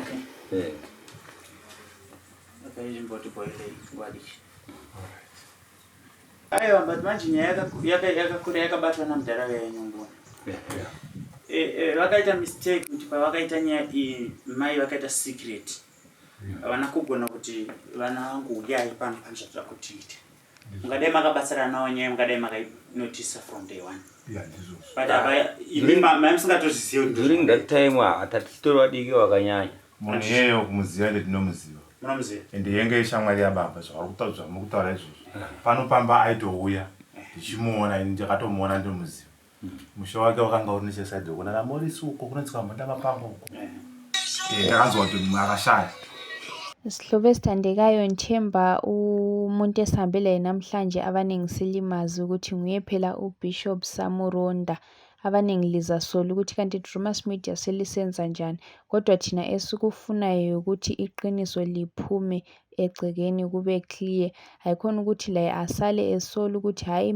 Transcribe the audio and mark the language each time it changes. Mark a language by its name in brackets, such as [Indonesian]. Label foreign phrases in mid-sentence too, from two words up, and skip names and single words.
[Shona] aiwa but manje nyaya yakakura yakabatwa namudhara yanyongona vakaita mistake kuti pavakaita nyaya iyi mai vakaita secret havana kugona kuti vana vangu uyai pano panozvatira kutiita mungadai makabatsira nawo nyaya mungadai makainotisa [English] from day one [Shona] but mai musingatozviziva [English] during that time [Shona] hatatitori vadiki wakanyanya munhu iyeyo kumuziva ende tinomuziva ende yenge ishamwari yababa zvamukutaura izvozvo pano pamba aitouya ndichimuona ini ndakatomuona ndinomuziva musha wake wakanga uri nechesaidhi kuna namorisi uko kunotsika munda mapanga uko ndakanzwa kuti akashaya [North Ndebele] Sihlobo esithandekayo Nthemba umuntu esihambele namhlanje abaningi silimazi ukuthi nguye phela uBishop Samuronda abaningi lizasola ukuthi kanti Drewmas Media selisenza njani kodwa thina esikufunayo ukuthi iqiniso liphume egcekeni kube clear ayikhona ukuthi la asale esola ukuthi hayi